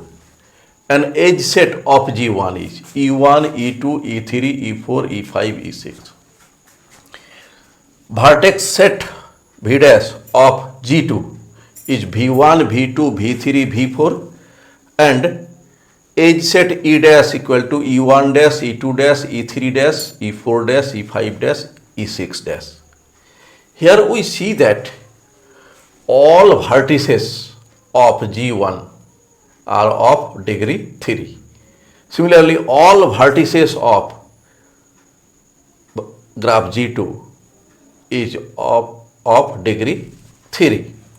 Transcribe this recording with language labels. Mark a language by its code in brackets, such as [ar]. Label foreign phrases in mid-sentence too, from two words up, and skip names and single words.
[en] An edge set of G1 is E1, E2, E3, E4, E5, E6. Vertex set V dash of G2 is V1, V2, V3, V4, and edge set E dash equal to E1 dash, E2 dash, E3 dash, E4 dash, E5 dash, E6 dash. Here we see that all vertices of G1 are of degree 3. Similarly, all vertices of graph G2 is of degree 3.